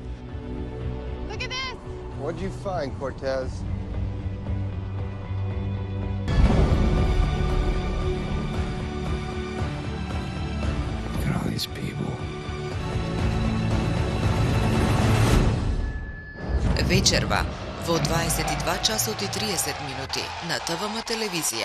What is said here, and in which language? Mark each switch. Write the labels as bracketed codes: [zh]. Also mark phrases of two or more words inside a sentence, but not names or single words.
[en] What'd you find, Cortez? Look at all these people. [mk] Вечерва во 22 часот и 30 минути на ТВМ телевизија.